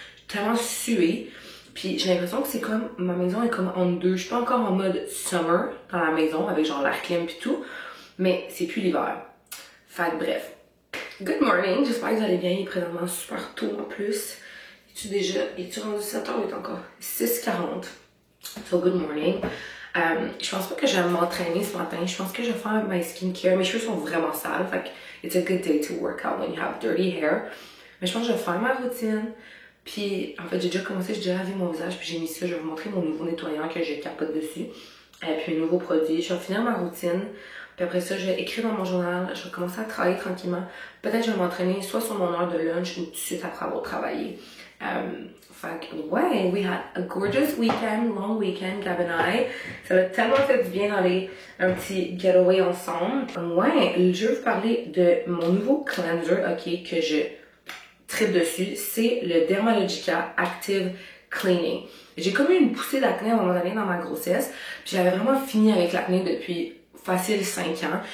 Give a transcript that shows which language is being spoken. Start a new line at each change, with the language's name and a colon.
French: J'ai tellement sué. Puis j'ai l'impression que c'est comme, ma maison est comme en deux. Je suis pas encore en mode summer dans la maison avec genre l'air clim pis tout. Mais c'est plus l'hiver. Fait que bref.
English: Good morning.
French: J'espère que vous allez bien. Il est présentement super tôt en plus. Es-tu rendu 7h ou il est encore 6h40?
English: So good morning.
French: Je pense pas que je vais m'entraîner ce matin. Je pense que je vais faire
English: my skincare.
French: Mes cheveux sont vraiment sales. Fait que
English: it's a good day to work out when you have dirty hair.
French: Mais je pense que je vais faire ma routine. Puis en fait, j'ai déjà commencé, j'ai déjà lavé mon visage. Puis j'ai mis ça. Je vais vous montrer mon nouveau nettoyant que je capote dessus. Et puis un nouveau produit. Je vais finir ma routine. Puis après ça, je vais écrire dans mon journal. Je vais commencer à travailler tranquillement. Peut-être que je vais m'entraîner soit sur mon heure de lunch ou tout de suite après avoir travaillé. Fait que, ouais,
English: we had a gorgeous weekend, long weekend, Gab and I.
French: Ça m'a tellement fait du bien d'aller un petit getaway ensemble. Ouais, je vais vous parler de mon nouveau cleanser, ok, que je tripe dessus. C'est le Dermalogica Active Cleaning. J'ai comme eu une poussée d'acné à un moment donné dans ma grossesse. Puis j'avais vraiment fini avec l'acné depuis facile 5 ans.